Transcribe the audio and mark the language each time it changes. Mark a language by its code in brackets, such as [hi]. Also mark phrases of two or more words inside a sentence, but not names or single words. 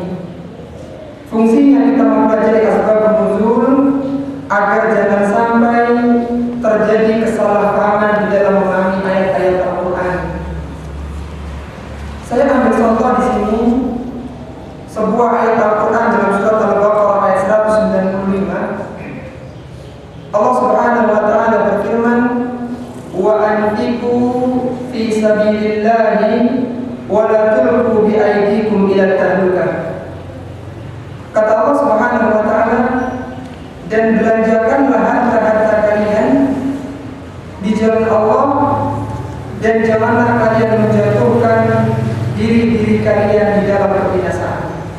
[id] Fungsinya kita mempelajari [ar] أسباب النزول [id] agar jangan sampai terjadi kesalahpahaman di dalam memahami ayat-ayat Al-Quran. Saya ambil contoh di sini sebuah ayat Al-Quran dalam surat Al-Baqarah ayat 195. Allah [ar] سبحانه وتعالى [id] berfirman, [ar] "وأنفقوا في سبيل الله ولا تلقوا بأيديكم إلى التهلكة." [id] Kata Allah [ar] سبحانه وتعالى, [id] dan belanjakanlah harta-harta kalian di jalan Allah, dan janganlah kalian menjatuhkan diri-diri kalian di dalam kebinasaan.